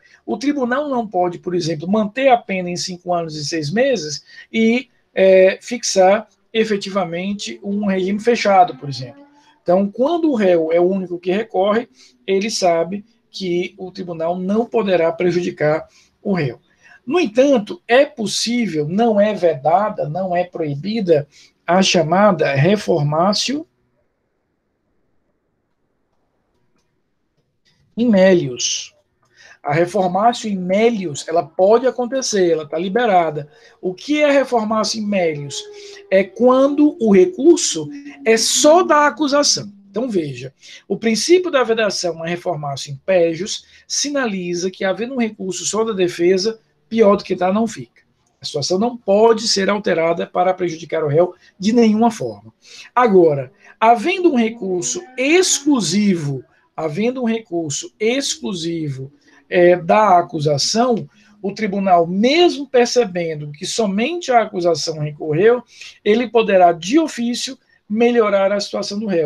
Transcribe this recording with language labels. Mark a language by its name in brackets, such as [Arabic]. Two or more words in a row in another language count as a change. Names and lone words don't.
[Portuguese] O tribunal não pode, por exemplo, manter a pena em 5 anos e 6 meses e fixar efetivamente um regime fechado, por exemplo. Então, quando o réu é o único que recorre, ele sabe que o tribunal não poderá prejudicar o réu. No entanto, é possível, não é vedada, não é proibida, a chamada [Latin] reformatio in melius. A reformatio in melius, [Portuguese] ela pode acontecer, ela está liberada. O que é [Latin] reformatio in melius? [Portuguese] É quando o recurso é só da acusação. Então, veja, o princípio da vedação a [Latin] reformatio in pejus [Portuguese] sinaliza que, havendo um recurso só da defesa, pior do que está, não fica. A situação não pode ser alterada para prejudicar o réu de nenhuma forma. Agora, havendo um recurso exclusivo da acusação, o tribunal, mesmo percebendo que somente a acusação recorreu, ele poderá, de ofício, melhorar a situação do réu.